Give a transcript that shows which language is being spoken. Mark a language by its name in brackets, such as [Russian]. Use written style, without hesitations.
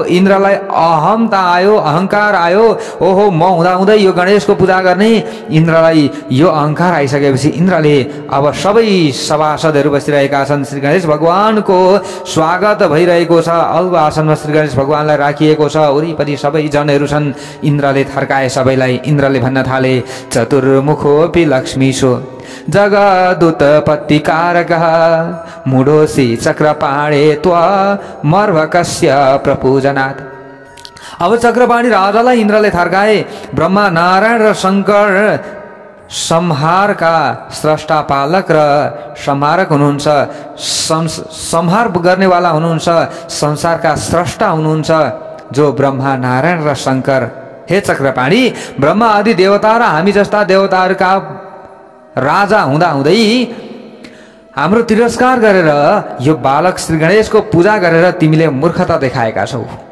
[Nepali] इन्द्रलाई अहमता आयो, अहंकार आयो। ओहो, म हुँदाहुँदै यो गणेशको पूजा गर्ने। इन्द्रलाई यो अहंकार आइसकेपछि इन्द्रले अब सबै सभासदहरू बसिरहेका छन्। श्री गणेश भगवानको स्वागत भइरहेको छ। अलगो आसनमा श्री गणेश भगवानलाई राखिएको छ। वरिपरि सबै जनहरू छन्। इन्द्रले थर्काए सबैलाई। इन्द्रले भन्न थाले, [Sanskrit] चतुर्मुखोऽपि लक्ष्मीशो जगदुत्पत्तिकारकः मूढोऽसि चक्रपाणे त्वमर्भकस्य प्रपूजनात्। [Nepali] अब चक्रपाणी राजालाई इन्द्रले थर्काए। ब्रह्मा, नारायण र शंकर संहारका स्रष्टा, पालक र संहारक हुनुहुन्छ। संहार गर्नेवाला हुनुहुन्छ। संसारका स्रष्टा हुनुहुन्छ जो ब्रह्मा, नारायण र शंकर। हे चक्रपाणी, ब्रह्मा आदि देवता र हामी जस्ता देवताहरूका राजा हुँदाहुँदै हाम्रो तिरस्कार गरेर यो बालक श्री गणेशको पूजा गरेर तिमीले मूर्खता देखाएका छौ।